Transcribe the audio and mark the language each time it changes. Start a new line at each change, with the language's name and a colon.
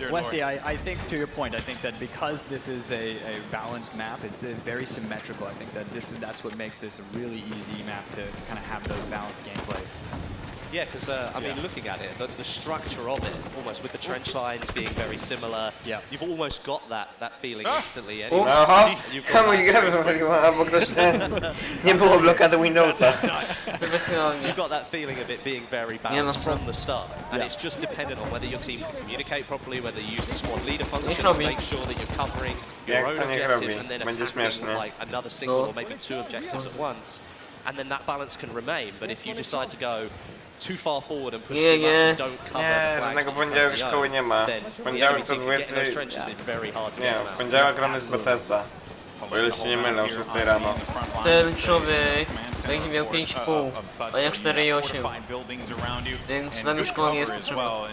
English: Westy, I think to your point, I think that because this is a balanced map, it's very symmetrical. I think that that's what makes this a really easy map to kind of have those balanced gameplays. Yeah, because I mean, looking at it, the structure of it, almost with the trench lines being very similar, you've almost got that feeling instantly. Anyway. Aha!
Polish: Komuś grę wywaliła, albo ktoś nie było blokady Windowsa.
English: You've got that feeling of it being very balanced from the start, and it's just dependent on whether your team can communicate properly, whether you use the squad leader function to make sure that you're covering your own objectives and then attacking like another single or maybe two objectives at once, and then that balance can remain. But if you decide to go too far forward and push too much and don't cover the flags,
Polish: żadnego poniedziałek szkoły nie ma. W poniedziałek to 20... Nie, w poniedziałek gramy z Bethesda. O ile się nie mylę, o 6 rano. Ten człowiek będzie miał 5,5, a ja 4,8. Więc nam już szkoła nie jest potrzebna.